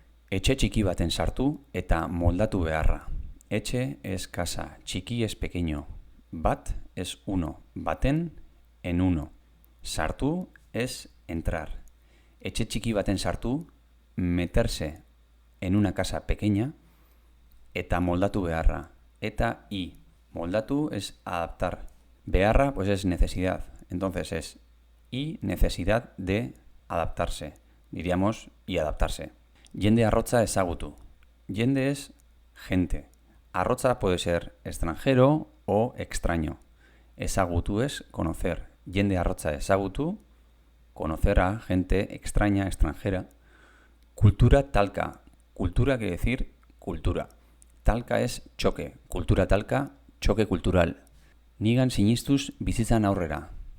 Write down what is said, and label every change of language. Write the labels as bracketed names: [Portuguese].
[Basque] Etxe txiki baten sartu eta moldatu beharra. [Spanish] Etxe es casa, txiki es pequeño. Bat es uno, baten en uno. [Basque] Sartu [Spanish] es entrar. [Basque] Etxe txiki baten sartu, [Spanish] meterse en una casa pequeña, [Basque] eta moldatu beharra. Eta y. [Spanish] Moldatu es adaptar. Beharra pues es necesidad. Entonces es y necesidad de adaptarse. Diríamos y adaptarse. [Basque] Jende arrotza ezagutu. [Spanish] Jende es gente. Arrotza puede ser extranjero o extraño. Ezagutu es conocer. [Basque] Jende arrotza ezagutu, [Spanish] conocer a gente extraña, extranjera. [Basque] Kultura talka. [Spanish] Cultura quiere decir cultura. Talka es choque. [Basque] Kultura talka, [Spanish] choque cultural. [Basque] Nigan sinistuz bizitzan aurrera.